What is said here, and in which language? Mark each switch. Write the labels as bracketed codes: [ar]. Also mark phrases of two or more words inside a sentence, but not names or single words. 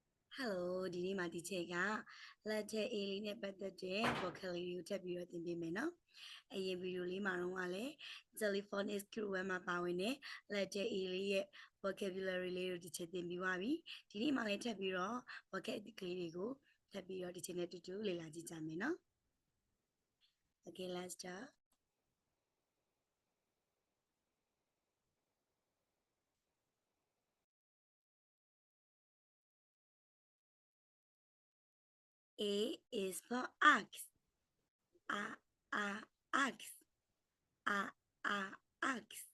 [my] Hello ဒီနေ့မှာဒီချိန်ကလက်ထက် A လေးနဲ့ပတ်သက်တဲ့ vocabulary ကိုထပ်ပြီးတော့သင်ပေးမယ်နော်။အရင်ဗီဒီယိုလေးမှာတော့ကလည်း [en] telephonic keyword [my] မှာပါဝင်တဲ့လက်ထက် A လေးရဲ့ vocabulary လေးကိုဒီချိန်သင်ပြီးသွားပြီ။ဒီနေ့မှာလည်းထပ်ပြီးတော့ vocabulary တွေကိုထပ်ပြီးတော့ဒီချိန်နဲ့တူတူလေ့လာကြည့်ကြမယ်နော်။ [en] Okay, let's start. A is for ox. Ox. Ox.